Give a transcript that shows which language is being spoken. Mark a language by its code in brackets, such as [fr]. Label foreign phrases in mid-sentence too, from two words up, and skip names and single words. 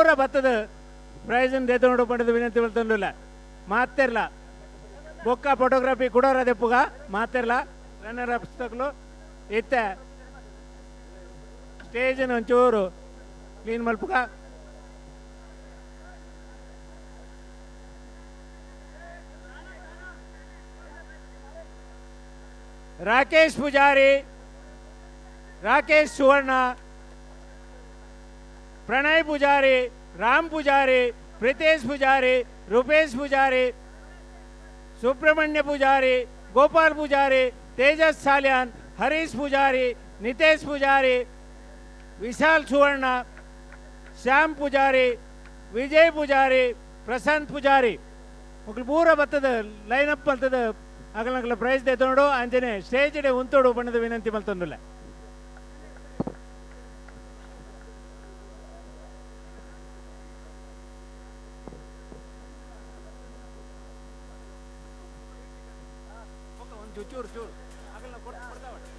[tcy] ಬತ್ತದ ಪ್ರೈಸನ್ ದೇತೋಡು ಪಡೆದು ವಿನಂತಿ ಮಾಡ್ತಂದಿಲ್ಲ ಮಾತೆರ್ಲ ಬೊಕ್ಕ ಫೋಟೋಗ್ರಫಿ ಕೊಡೋರ ದೆಪ್ಪುಗ ಮಾತೆರ್ಲ ರನ್ನರ್ ಅಪ್ ತಗಲು ಇತ್ತ ಸ್ಟೇಜ್ ಒಂಚೂರು ಕ್ಲೀನ್ ಮಲ್ಪುಗ राकेश पुजारी, राकेश सुवर्ण, प्रणय पुजारी, राम पुजारी, प्रीतेश पुजारी, रूपेश पुजारी, सुब्रमण्य पुजारी, गोपाल पुजारी, तेजस साल्यान, हरीश पुजारी, नितेश पुजारी, विशाल सुवर्ण, श्याम पुजारी, विजय पुजारी, प्रशांत पुजारी पूरा [kn] बರ್ತದೆ ಲೈನ್ ಅಪ್ ಬರ್ತದೆ ಅಗಲಗಲ ಪ್ರೈಸ್ ತೆಗೆದುಕೊಂಡು [tcy] ಅಂಜನೆ ಸ್ಟೇಜ್ ಡೆ ಉಂತೋಡು ಬಣ್ಣದ ವಿನಂತಿ ಮಲ್ತಂದಿಲ್ಲ [kn] ಒಂದು ಚೂರು ಚೂರು ಅಗಲ ಕೊಡ್ತಾವ